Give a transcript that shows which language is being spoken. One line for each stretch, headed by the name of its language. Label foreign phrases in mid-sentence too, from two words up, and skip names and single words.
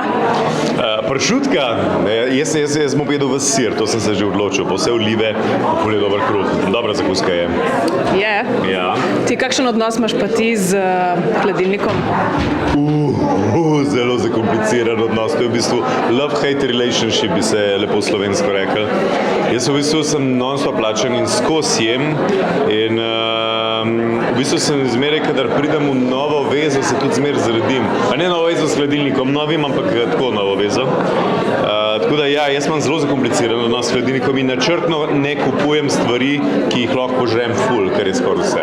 Slovenian: Pršutka? Jaz bom jedel v sir, to sem se že odločil. Pa vse olive, pa je dober kruh. Dobra zakuska je. Je? Ja. Ti kakšen odnos imaš pa ti z hladilnikom? Zelo zakompliciran odnos. To je v bistvu
English: love-hate relationship,
Slovenian: bi se lepo slovensko rekel. Jaz v bistvu sem non-stop plačan in skozi jem. In v bistvu sem zmeraj, kadar pridem v novo vezo, se tudi zmeraj zredim. Pa ne novo vezo s hladilnikom, novim, ampak tako novo vezo. Tako da ja, jaz imam zelo zakompliciran odnos s hladilnikom in načrtno ne kupujem stvari, ki jih lahko požrem ful, kar je skoraj vse.